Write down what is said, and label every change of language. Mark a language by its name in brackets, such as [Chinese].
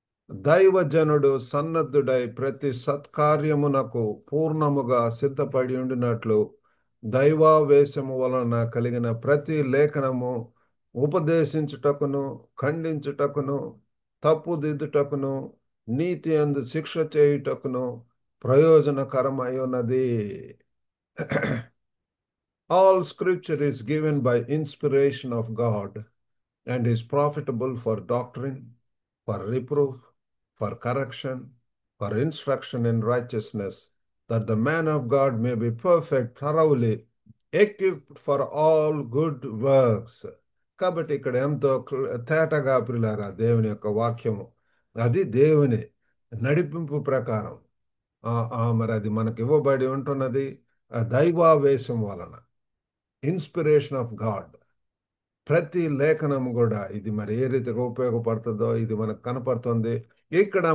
[Telugu] దైవజనుడు సన్నద్ధుడై ప్రతి సత్కార్యమునకు పూర్ణముగా సిద్ధపడి ఉండినట్లు దైవావేశము వలన కలిగిన ప్రతి లేఖనము ఉపదేశించుటకును, ఖండించుటకును, తప్పుదిద్దుటకును, నీతి అందు శిక్ష చేయుటకును ప్రయోజనకరమై ఉన్నది. [English] All scripture is given by inspiration of God and is profitable for doctrine, for reproof, for correction, for instruction in righteousness, that the man of God may be perfect, thoroughly equipped for all good works. [Telugu] కాబట్టి ఇక్కడ ఎంతో తేటగా ప్రియులారా దేవుని యొక్క వాక్యము, అది దేవుని నడిపింపు ప్రకారం మరి అది మనకి ఇవ్వబడి ఉంటున్నది దైవావేశం వలన, [English] Inspiration of God. [Telugu] ప్రతి లేఖనం కూడా ఇది మరి ఏ రీతిగా ఉపయోగపడుతుందో ఇది మనకు కనపడుతుంది ఇక్కడ.